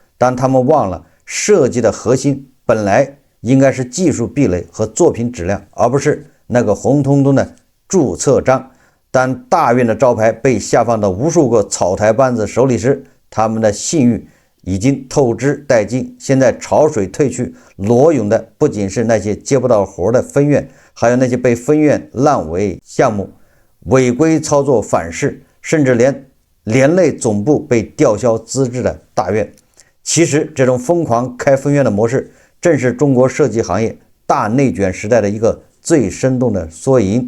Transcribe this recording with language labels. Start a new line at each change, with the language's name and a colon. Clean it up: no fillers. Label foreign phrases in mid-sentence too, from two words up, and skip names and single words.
Chinese: 但他們忘了，設計的核心本來應該是技術壁壘和作品質量，而不是那個紅彤彤的注冊章。當大院的招牌被下放到無數個草台班子手裡時，他們的信譽已經透支殆盡。現在潮水退去，裸泳的不僅是那些接不到活的分院，還有那些被分院爛尾項目、違規操作反噬，甚至連累總部被吊銷資質的大院。其實这種瘋狂開分院的模式，正是中國設計行業大內卷時代的一個最生動的縮影。